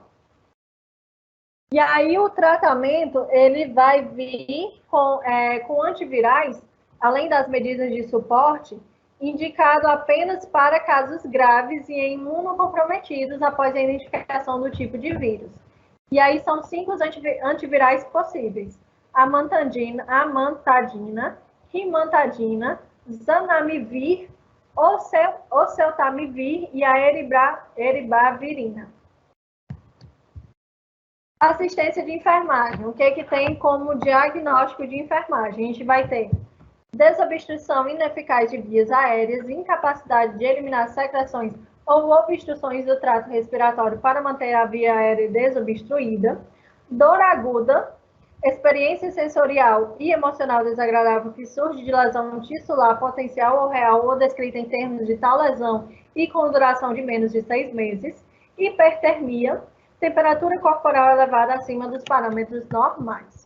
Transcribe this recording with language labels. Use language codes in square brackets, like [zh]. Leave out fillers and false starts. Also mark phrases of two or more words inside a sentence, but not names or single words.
[pt] E aí o tratamento ele vai vir com antivirais, além das medidas de suporte, indicado apenas para casos graves e imunocomprometidos após a identificação do tipo de vírus. E aí são 5 antivirais possíveis: amantadina, rimantadina, zanamivir, oseltamivir e a eribavirina. Assistência de enfermagem. O que tem como diagnóstico de enfermagem? A gente vai ter desobstrução ineficaz de vias aéreas, incapacidade de eliminar secreções ou obstruções do trato respiratório para manter a via aérea desobstruída, dor aguda, experiência sensorial e emocional desagradável que surge de lesão tissular potencial ou real ou descrita em termos de tal lesão e com duração de menos de 6 meses, hipertermia, temperatura corporal elevada acima dos parâmetros normais.